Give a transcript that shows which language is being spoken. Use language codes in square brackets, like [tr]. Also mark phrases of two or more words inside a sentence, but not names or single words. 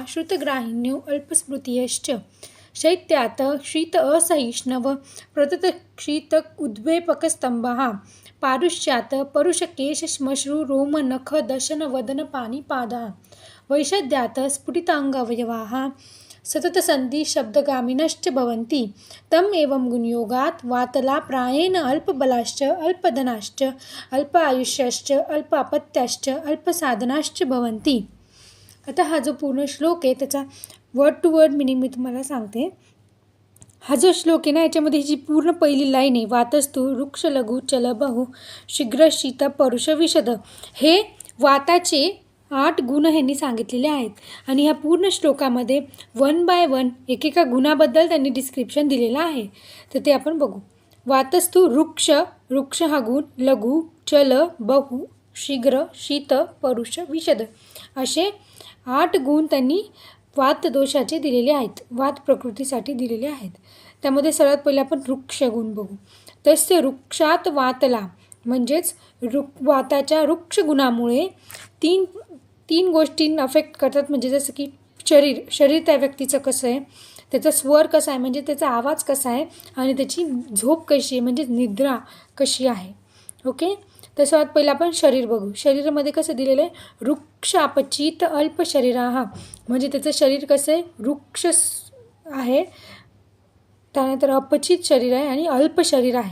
[sa] श्रुतग्राहिण्यो अल्पस्मृतियश्च शैत्यात शीत असहिष्णव प्रतत शीत उद्वेपकस्तंभः पारुष्यात परुषकेश श्मश्रू रोम नख दशन वदन पाणी पादः वैषद्यात स्फुटितांगावयवाः सततसन्धि शब्दगामिनश्च भवन्ति तम एवं गुणयोगात् वातला प्रायेण अल्पबलाश्च अल्पधनाश्च अल्प आयुष्याश्च अल्प अपत्याश्च अल्पसाधनाश्च भवन्ति। [mr] आता हा जो पूर्ण श्लोक आहे त्याचा [en] word to word meaning [mr] मी तुम्हाला सांगते। हा जो श्लोक आहे ना याच्यामध्ये जी पूर्ण पहिली लाईन आहे [sa] वातस्तु वृक्ष लघु चलबहु शीघ्र शीत परुष विशद [mr] हे वाताचे 8 गुण ह्यांनी सांगितलेले आहेत आणि ह्या पूर्ण श्लोकामध्ये 1 बाय 1 एकेका गुणाबद्दल त्यांनी डिस्क्रिप्शन दिलेलं आहे। तर ते आपण बघू। [sa] वातस्तु वृक्ष [mr] हा गुण [sa] लघु चल बहु शीघ्र शीत परुष विशद [mr] असे 8 गुण त्यांनी वात दोषाचे दिलेले आहेत, वात प्रकृतीसाठी दिलेले आहेत। त्यामध्ये सर्वात पहिले आपण वृक्ष गुण बघू। [sa] तस्य वृक्षात वातला [mr] म्हणजेच वाताच्या वृक्ष गुणामुळे तीन गोष्टी अफेक्ट करतात। म्हणजे जसं की शरीर त्या व्यक्तीचं कसं आहे, त्याचा स्वर कसा आहे म्हणजे त्याचा आवाज कसा आहे आणि त्याची झोप कशी आहे म्हणजे निद्रा कशी आहे। ओके, तर सर्वात पहिला आपण शरीर बघू। शरीरामध्ये कसं दिलेलं आहे [sa] वृक्ष अपचित अल्प शरीराः [mr] म्हणजे त्याचं शरीर कसं आहे वृक्ष आहे, त्यानंतर अपचित शरीर आहे आणि अल्प शरीर आहे।